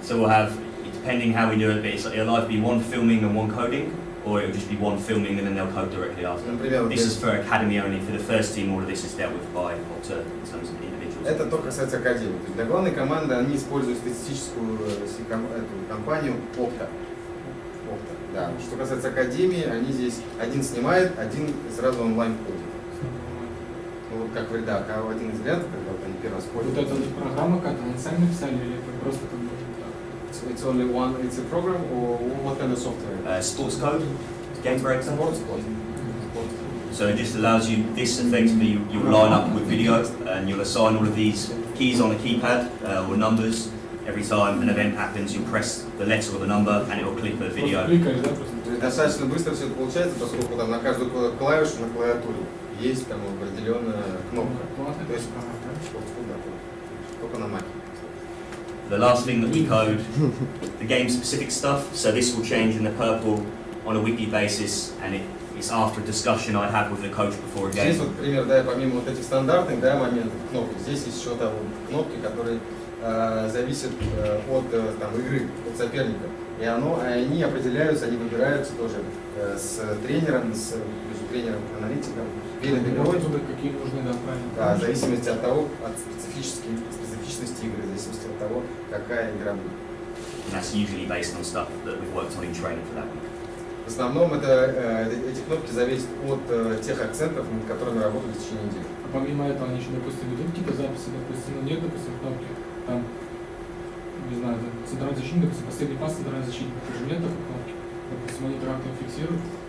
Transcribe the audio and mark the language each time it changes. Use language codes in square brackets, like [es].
[en] So we'll have, depending how we do it, but it'll either be one filming and one coding, or it'll just be one filming and then they'll code directly after. [ru] Например, [en] This is for academy only. For the first team, all of this is dealt with by Opta in terms of individuals. [ru] это только касается академии. То есть для главной команды они используют статистическую эту компанию Opta. Да. Что касается академии, они здесь один снимает, один сразу онлайн ходит. Ну, вот как да, один из вариантов, когда вот они первый раз ходят. Вот эта программа, как они сами написали, или это просто как бы так? [en] It's only one, it's a program or what kind of software? Sports code, game breaker. Sports code. So it just allows you, this effectively you'll line up with video and you'll assign all of these keys on a keypad or numbers. Every time an event happens, you press the letter or the number and it will clip a video. [ru] Кликаешь, да, просто? То есть достаточно быстро все это получается, поскольку там на каждую клавишу на клавиатуре есть там определенная кнопка. Классная То есть программа, да? только на Mac. [en] The last thing that we code, the game specific stuff, so this will change in the purple on a weekly basis and it's after a discussion I have with the coach before a [ru] Здесь [en] game. [ru] вот, например, да, помимо вот этих стандартных моментов кнопок, здесь есть еще там кнопки, которые зависят от там, игры, от соперника. И они определяются, они выбираются тоже с тренером, между тренером-аналитиком перед игрой. Какие нужны, да, правильно. Да, в зависимости от того, от специфичности игры, в зависимости от того, какая игра будет. [en] And that's usually based on stuff that we've worked on in training for that week. [ru] В основном эти кнопки зависят от тех акцентов, над которыми работали в течение недели. А помимо этого они еще, допустим, ведут какие-то записи, допустим, ну нет, допустим, кнопки, там, не знаю, там, центральный защитник, допустим, последний пас центральный защитник, тоже нет такой кнопки, допустим, они интерактивно фиксируют.